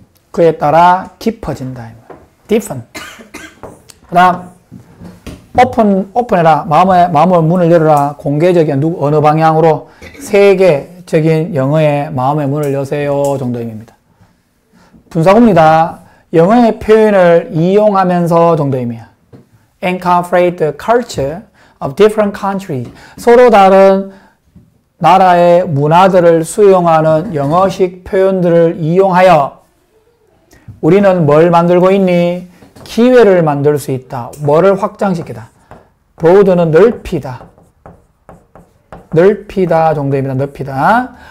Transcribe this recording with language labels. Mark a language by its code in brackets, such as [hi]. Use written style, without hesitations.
[ko] 그에 따라 깊어진다. deepen. 그 다음 오픈해라. 마음의 문을 열어라. 공개적인 어느 방향으로 세계적인 영어의 마음의 문을 여세요 정도 의미입니다. 분사구문이다. 영어의 표현을 이용하면서 정도 의미야. [en] Incorporate the culture of different countries. [ko] 서로 다른 나라의 문화들을 수용하는 영어식 표현들을 이용하여 우리는 뭘 만들고 있니? 기회를 만들 수 있다. 뭐를 확장시키다. broaden은 넓히다. 넓히다 정도입니다. 넓히다.